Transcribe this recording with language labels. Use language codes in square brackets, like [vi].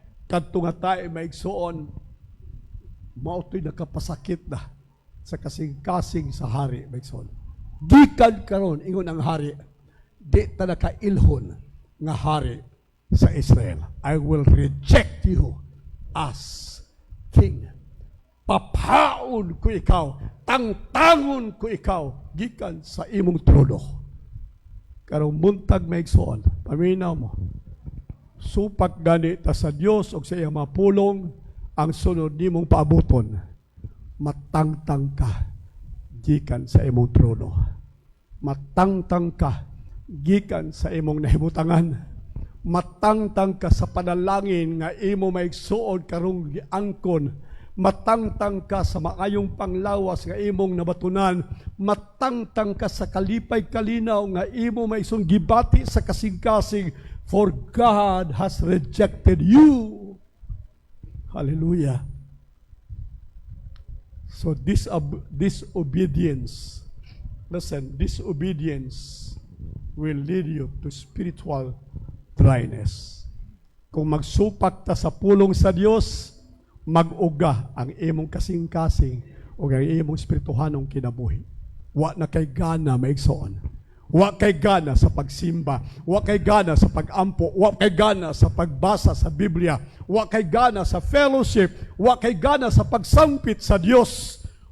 [ceb] Kadto nga tayo maigsoon, mautoy nakapasakit na sa kasing-kasing sa hari maigsoon. Gikan karon ingon ang hari, di ta nakailhon nga hari sa Israel. [en] I will reject you as king. [ceb] Papaon ko ikaw, tangtangon ko ikaw, gikan sa imong trono. Karong buntag maigsoon, paminaw mo, supak gani ta sa Dios og sa iyang mapulong, ang sunod nimong paabuton, matangtang ka gikan sa imong trono. Matangtang ka gikan sa imong nahimutangan. Matangtang ka sa panalangin nga imo maigsuon karong giangkon. matangtang ka sa maayong panglawas nga imong nabatunan, matangtang ka sa kalipay kalinaw nga imo maisong gibati sa kasing-kasing, [en] for God has rejected you. [ceb] Hallelujah. [en] So disobedience, listen, disobedience will lead you to spiritual dryness. [ceb] Kung magsupak ta sa pulong sa Dios, mag-uga ang imong kasing-kasing o ang imong espirituhanong kinabuhi. Wa na kay gana maigsoon. Wa kay gana sa pagsimba, wa kay gana sa pagampo, wa kay gana sa pagbasa sa Biblia, wa kay gana sa fellowship, wa kay gana sa pagsangpit sa Dios.